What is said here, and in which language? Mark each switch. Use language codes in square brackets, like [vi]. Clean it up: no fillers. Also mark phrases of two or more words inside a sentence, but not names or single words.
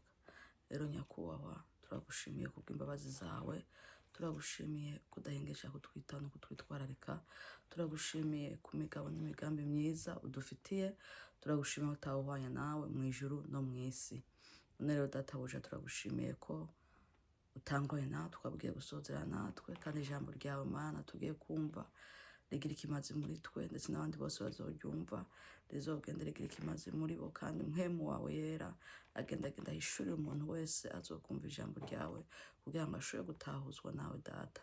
[rn] Rero nyakubahwa turagushimiye kubw'imbabazi zawe, turagushimiye kudahengesha kutwita no kutwitwararika, turagushimiye ku migabo n'imigambi myiza udufitiye, turagushimiye utawuhwanya nawe mu ijuru no mu isi. None rero databuja turagushimiye ko utangoye natwe ukabwiye gusozera natwe, kandi ijambo ryawe Mana tugiye kumva rigira ikimazi muri twe ndetse n'abandi bose bazoryumva rizogenda rigira ikimazi muri bo, kandi mpwemu wawe yera agenda ahishurira umuntu wese azokumva ijambo ryawe kugira ngo ashobore gutahuzwa nawe data.